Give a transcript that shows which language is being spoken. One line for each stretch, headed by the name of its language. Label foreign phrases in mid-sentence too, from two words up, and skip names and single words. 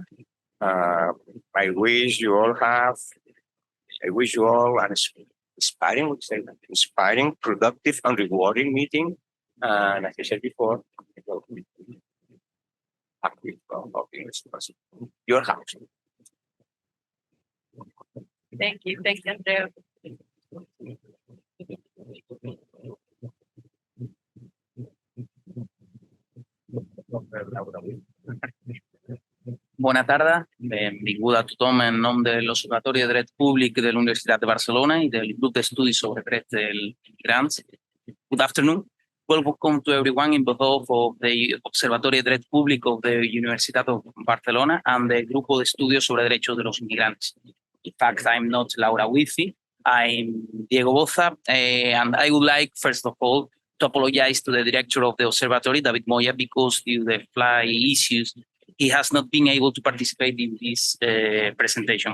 English: I wish you all an inspiring, productive, and rewarding meeting. And as I said before, your house. Thank you, Andrea.
Catalan: Bona tarda, benvingut a tothom en nom de l'Observatori de Dret Públic de la Universitat de Barcelona i del grup d'estudis sobre drets dels migrants.
English: Good afternoon. Welcome to everyone in behalf of the Observatorio de Dret Públic of the Universitat of Barcelona and the Grupo de Estudios sobre Derechos de los Inmigrantes. In fact, I'm not Laura Wizzi, I'm Diego Boza, and I would like, first of all, to apologize to the director of the observatory, David Moya, because due to the flight issues, he has not been able to participate in this presentation.